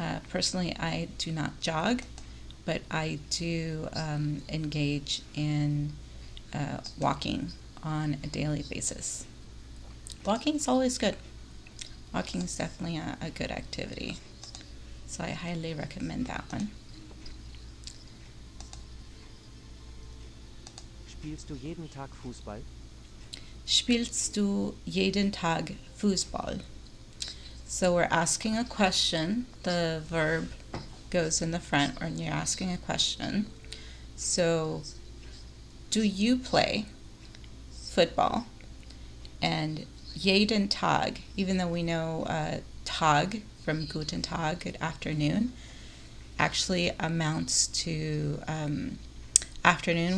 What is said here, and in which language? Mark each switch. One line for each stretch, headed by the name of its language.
English: Personally, I do not jog, but I do engage in walking on a daily basis. Walking is always good. Walking is definitely a good activity. So I highly recommend that one.
German: Spielst du jeden Tag Fußball? Spielst du jeden Tag Fußball?
English: So we're asking a question. The verb goes in the front when you're asking a question. So, do you play football? And
German: jeden Tag,
English: even though we know Tag from
German: Guten Tag,
English: good afternoon, actually amounts to afternoon.